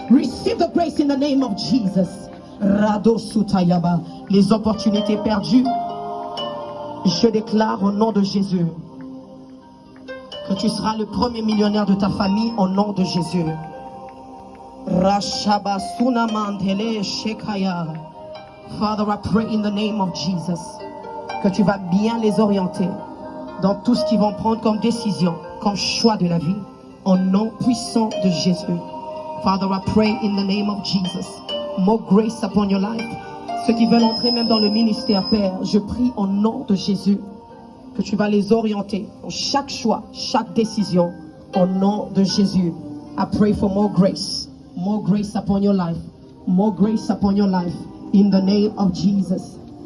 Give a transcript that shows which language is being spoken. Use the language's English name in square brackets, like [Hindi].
[English] Receive the grace in the name of Jesus. Rado Sutayaba. [French] Les opportunités perdues, je déclare au nom de Jésus que tu seras le premier millionnaire de ta famille au nom de Jésus. Rashaba Sunamandele Shekaya. [English] Father, I pray in the name of Jesus [French] que tu vas bien les orienter dans tout ce qu'ils vont prendre comme décision, comme choix de la vie, au nom puissant de Jésus. [English] Father, I pray in the name of Jesus. More grace upon your life. [French] Ceux qui veulent entrer même dans le ministère, Père, je prie au nom de Jésus que tu vas les orienter dans chaque choix, chaque décision, au nom de Jésus. [English] I pray for more grace upon your life, more grace upon your life, in the name of Jesus.